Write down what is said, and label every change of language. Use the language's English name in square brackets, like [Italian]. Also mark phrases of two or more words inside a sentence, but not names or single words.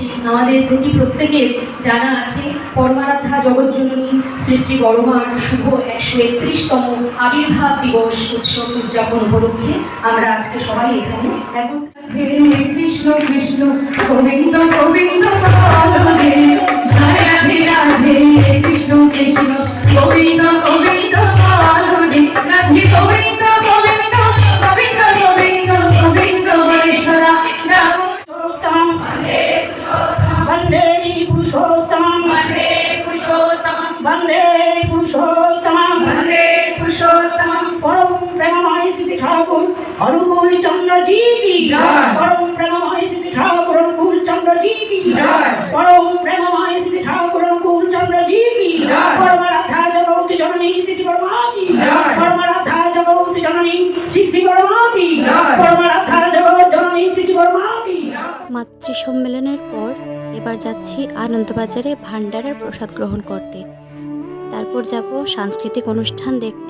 [Bangla] আমাদের প্রতি প্রত্যেকের জানা আছে পরমারাধ্যা জগৎজননী শ্রী শ্রী বড়মার শুভ 131তম আবির্ভাব দিবস উৎসব উদযাপন উপলক্ষে আমরা আজকে সবাই এখানে একত্রে কৃষ্ণ কৃষ্ণ গোবিন্দ গোবিন্দ বলরে জয় রাধে রাধে কৃষ্ণ কৃষ্ণ গোবিন্দ গোবিন্দ বলরে রাধে গোবিন্দ গোবিন্দ গোবিন্দ গোবিন্দ গোবিন্দ বলেশ্বরা রাম [Sanskrit] वन्दे पुरुषोत्तमं वन्दे पुरुषोत्तमं [Hindi] परम प्रेममय श्री ठाकुर अनुकूल चंद्र जी की जय। परम प्रेममय श्री ठाकुर अनुकूल चंद्र जी की जय। परम प्रेममय श्री ठाकुर अनुकूल चंद्र जी की जय। परमाराध्या जगत जननी श्री वर्मा की जय। परमाराध्या जगत जननी श्री वर्मा की जय। परमाराध्या जगत जननी श्री वर्मा की जय। [Bangla] মাতৃ সম্মেলনের পর এবার যাচ্ছি আনন্দবাজারে ভান্ডারার প্রসাদ গ্রহণ করতে, তারপর যাব সাংস্কৃতিক অনুষ্ঠান দেখতে।